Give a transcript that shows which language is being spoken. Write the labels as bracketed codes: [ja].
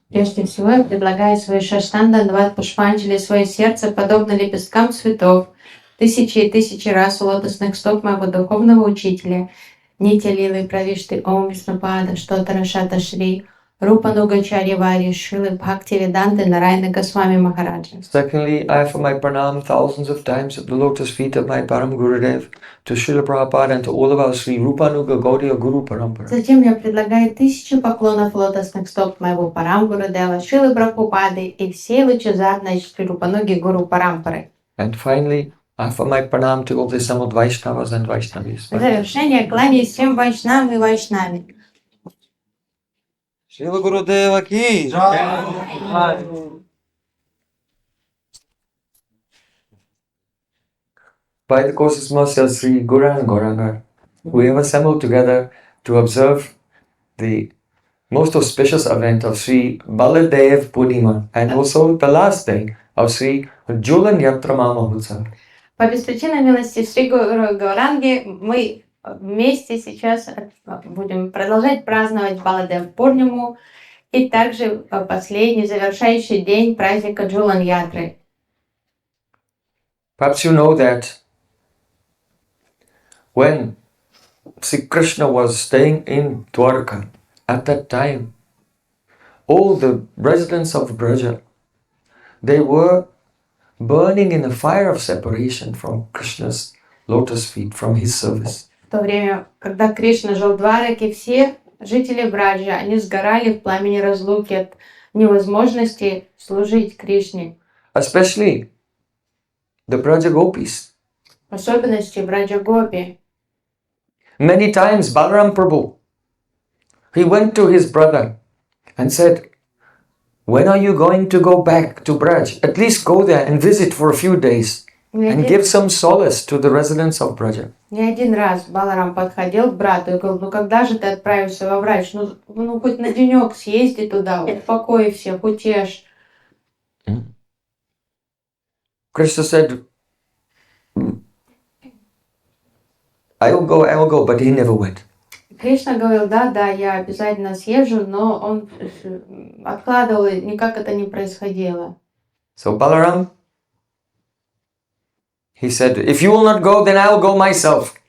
[ru] Прежде всего, я предлагаю свой Шаштанда-Дват Пушпанджали, свое сердце, подобно лепесткам цветов, тысячи и тысячи раз у лотосных стоп моего духовного учителя, Нитя Лилы Правишты Ом Вишнупада, Штотара Шата Шри, Рупа Нугачарья Вари, Шилы Бхакти Веданты Нарайна Госвами Махараджа. [en] Secondly, I offer my pranam thousands of times at the lotus feet of my Param Gurudev, to Srila Prabhupada and to all of our Sri Rupanuga Gaudiya Guru Parampara. [ru] Затем я предлагаю тысячи поклонов лотосных стоп моего Парам Гурудева, Шилы Прабхупады и всей лучезарной Шри Рупануги Гуру Парампары. [en] And finally, I offer my pranam to all the assembled Vaishnavas and Vaishnavis. [ru] В завершение кланяюсь всем вайшнавам и вайшнаве. [hi] Srila Gurudeva ki jai. [en] By the courses mercy of Sri Guru and Gauranga, we have assembled together to observe the most auspicious event of Sri Baladev Purnima and also the last day of Sri Julan Yatrama Mahotsav. [ru] По беспричинной милости Шри Гуру Гауранги мы вместе сейчас будем продолжать праздновать Баладев Пурниму и также последний завершающий день праздника Джулан Ятры. [en] Perhaps you know that when Sri Krishna was staying in Dwarka, at that time, all the residents of Braja, they were burning in a fire of separation from Krishna's lotus feet, from his service. [ru] В то время, когда Кришна жил в Двараке, все жители Браджи, они сгорали в пламени разлуки от невозможности служить Кришне. [en] Especially the Braja Gopis. [ru] В особенности Браджа Гопи. [en] Many times Balaram Prabhu, he went to his brother and said, when are you going to go back to Braj? At least go there and visit for a few days and give some solace to the residents of Braja. [ru] Не один раз Баларам подходил к брату и говорил, ну когда же ты отправишься во Брадж? Ну хоть на денек съезди туда, успокой всех, утешь. [en] Krishna said, I will go, but he never went. [ru] Кришна говорил, да, я обязательно съезжу, но он откладывал, и никак это не происходило. [en] So Balaram, he said, if you will not go, then I will go myself.